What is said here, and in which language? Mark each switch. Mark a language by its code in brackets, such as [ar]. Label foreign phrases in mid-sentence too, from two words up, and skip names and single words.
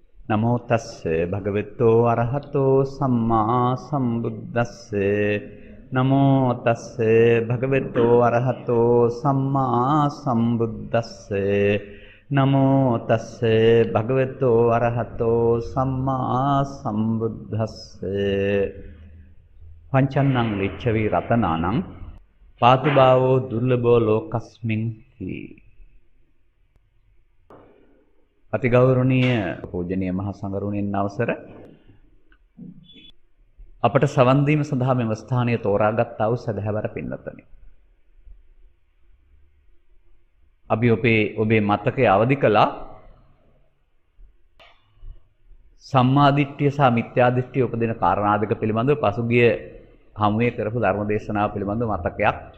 [pi] නමෝ තස්ස භගවතෝ අරහතෝ සම්මා සම්බුද්දස්ස නමෝ තස්ස භගවතෝ අරහතෝ සම්මා සම්බුද්දස්ස නමෝ තස්ස භගවතෝ අරහතෝ සම්මා සම්බුද්දස්ස පංචන්නං ලිච්ඡවි රතනානං පාතුභාවෝ දුර්ලභෝ ලෝකස්මින් හි [si] අතිගෞරවනීය පූජනීය මහා සංඝරුවනින් අවසර අපට සවන් දීම සඳහා මෙම ස්ථානය තෝරාගත් වූ සදහැවර පින්වත්නි. අපි ඔබේ මතකයේ අවදි කළා සම්මා දිට්ඨිය සහ මිත්‍යා දිට්ඨිය උපදින කාරණා දෙක පිළිබඳව පසුගිය හමුවේ කරපු ධර්ම දේශනාව පිළිබඳව මතකයක්